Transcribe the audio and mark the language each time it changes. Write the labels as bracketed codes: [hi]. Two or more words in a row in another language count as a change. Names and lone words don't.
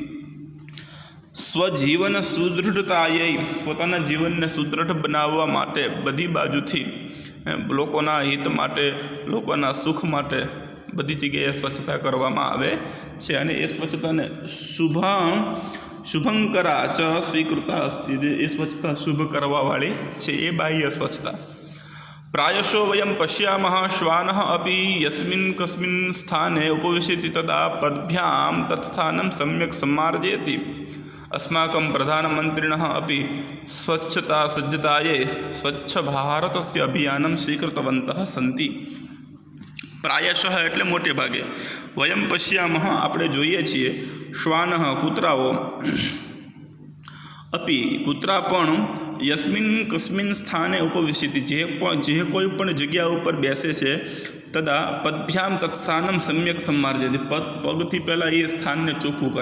[sa] સ્વજીવન સુદૃઢતાય, [gu] પોતાના જીવનને સુદૃઢ બનાવવા માટે બધી બાજુથી, લોકોના હિત માટે, લોકોના સુખ માટે, બધી જગ્યાએ સ્વચ્છતા કરવામાં આવે છે અને એ સ્વચ્છતાને [sa] શુભંકરા ચ સ્વીકૃતા અસ્તિ, [gu] એ સ્વચ્છતા શુભ કરવાવાળી છે, એ બાહ્ય સ્વચ્છતા. [sa] પ્રાયશો વયમ પશ્યામઃ શ્વાનઃ અપી યસ્મિન કસ્મિન સ્થાને ઉપવિશતિ તદા પદ્ભ્યામ તત્સ્થાનમ સમ્યક सम्मार्जयति. अस्माकं प्रधानमन्त्रिणः अपि स्वच्छता सज्जताये સ્વચ્છ ભારતસ્ય અભિયાનમ સ્વીકૃતવन्तः સन्ति. [gu] પ્રાયશઃ એટલે મોટે ભાગે, [sa] વયમ પશ્યામઃ [gu] આપણે જોઈએ છીએ, શ્વાનઃ કૂતરાઓ, અપી કૂતરા પણ, [sa] યસ્મિન કસ્મિન સ્થાને ઉપવિશતિ [gu] જે કોઈ પણ જગ્યા ઉપર બેસે છે, [sa] તદા પદભ્યામ તત્સ્થાનમ સમ્યક सम्मार्जयति [gu] પગથી પહેલાં એ સ્થાનને ચોખ્ખું કરે.